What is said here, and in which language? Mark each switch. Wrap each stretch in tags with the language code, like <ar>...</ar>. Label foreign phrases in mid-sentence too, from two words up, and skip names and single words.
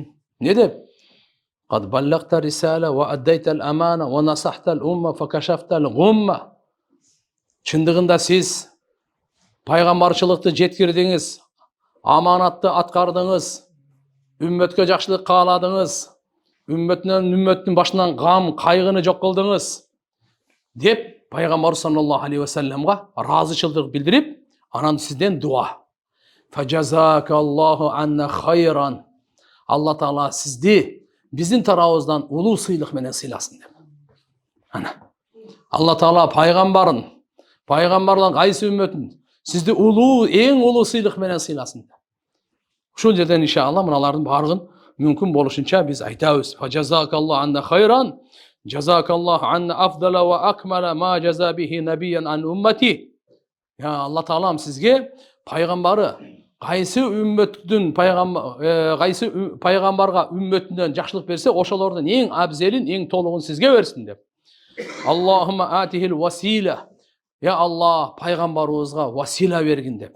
<ky>Не деп?</ky> <ar>قد بلغت الرسالة وأديت الأمانة ونصحت الأمة فكشفت الغمة.</ar> <ky>Чындыгында сиз пайгамбарчылыкты жеткирдиңиз, аманатты аткардыңыз, үммөткө жакшылык кааладыңыз, үммөттүн башынан гам, кайгыны жок кылдыңыз деп пайгамбар</ky> <ar>صلى الله عليه وسلم</ar> <ky>ыраазычылык билдирип, анан сизден дуа.</ky> <ar>فجزاك الله عنا خيرا.</ar> <ky>Алла Таала сизди биздин тарабыбыздан улуу сыйлык менен сыйласын деп. Ана Алла Таала пайгамбарын, пайгамбарлардын кайсы үммөтүн сизди улуу, эң улуу сыйлык менен сыйласын деп. Ушул жерден иншалла мыналардын баарыгын мүмкүн болушунча биз айтабыз.</ky> <ar>فجزاك الله عنا خيرا جزاك الله عنا أفضل وأكمل ما جزى به نبيا عن أمته.</ar> <ky>Я Алла Таалам сизге пайгамбары кайсы үммөттүн кайсы пайгамбарга үммөтүнөн жакшылык берсе, ошолордун эң абзелин, эң толугун сизге берсин деп.</ky> <ar>اللهم آته الوسيلة.</ar> <ky>Я Аллах, пайгамбарыбызга васила бергин деп.</ky>